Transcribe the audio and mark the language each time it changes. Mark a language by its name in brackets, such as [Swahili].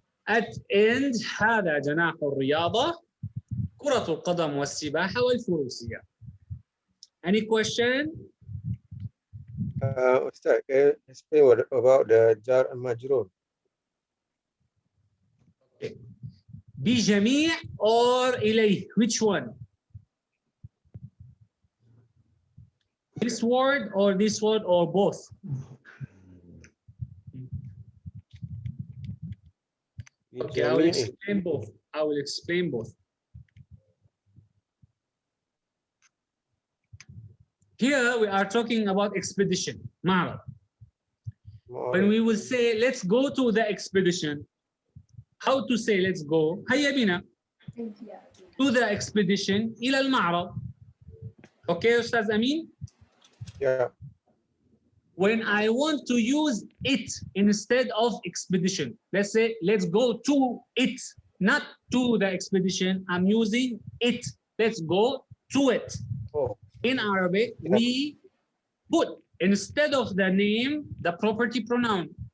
[English] At end [Arabic] هذا جناح الرياضة, كرة القدم والسباحة والفروسية. [English] Any question? Ustaz, can you explain about the jar and majrur? Okay. بجميع or إليه, which one? This word or this word or both? Okay, I will explain both. I will explain both. Here we are talking about expedition, معرض. When we will say, let's go to the expedition, how to say let's go? [Arabic] هيا بنا [English] to the expedition [Arabic] إلى المعرض. [English] Okay, Ustaz Amin? Yeah. When I want to use it instead of expedition, let's say, let's go to it, not to the expedition. I'm using it. Let's go to it. Oh. In Arabic, we put instead of the name, the property pronoun.